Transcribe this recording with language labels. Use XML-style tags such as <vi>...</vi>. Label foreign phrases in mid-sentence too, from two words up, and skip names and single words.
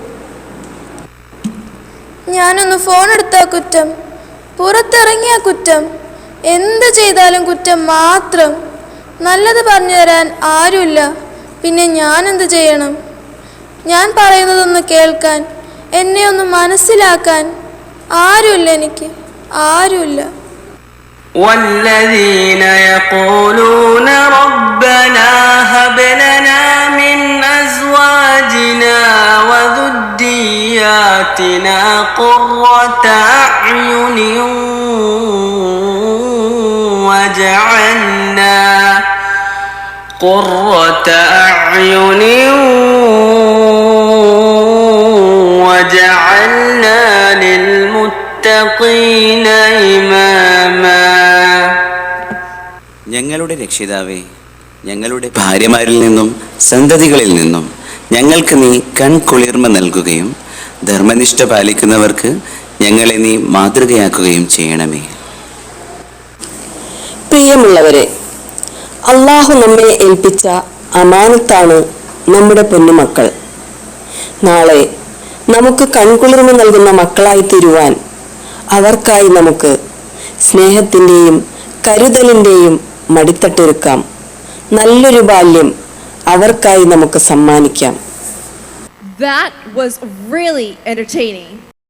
<ml>ഞാനൊന്ന് ഫോൺ എടുത്താ കുറ്റം, പുറത്തിറങ്ങിയ കുറ്റം, എന്ത് ചെയ്താലും കുറ്റം മാത്രം. നല്ലത് പറഞ്ഞു തരാൻ ആരുമില്ല, പിന്നെ ഞാൻ എന്ത് ചെയ്യണം? ഞാൻ പറയുന്നതൊന്ന് കേൾക്കാൻ, എന്നെ ഒന്ന് മനസ്സിലാക്കാൻ ആരുമില്ല, എനിക്ക് ആരുമില്ല.</ml> <ar>والذين يقولون ربنا هب لنا من أزواجنا وذرياتنا قرة أعين وجعلنا للمتقين إماما.</ar> <ml>ഞങ്ങളുടെ രക്ഷിതാവേ, ഞങ്ങളുടെ ഭാര്യമാരിൽ നിന്നും സന്തതികളിൽ നിന്നും ഞങ്ങൾക്ക് നീ കൺകുളിർമ നൽകുകയും ധർമ്മനിഷ്ഠ പാലിക്കുന്നവർക്ക് ഞങ്ങളെ നീ മാതൃകയാക്കുകയും ചെയ്യണമേ. പ്രിയമുള്ളവരെ, അള്ളാഹു നമ്മെ ഏൽപ്പിച്ച അമാനത്താണ് നമ്മുടെ പൊന്നുമക്കൾ. നാളെ നമുക്ക് കൺകുളിർമ നൽകുന്ന മക്കളായി തീരുവാൻ അവർക്കായി നമുക്ക് സ്നേഹത്തിൻ്റെയും കരുതലിൻ്റെയും മടിത്തട്ടൊരുക്കാം. നല്ലൊരു ബാല്യം അവർക്കായി നമുക്ക് സമ്മാനിക്കാം.</ml> <en>That was really entertaining.</en>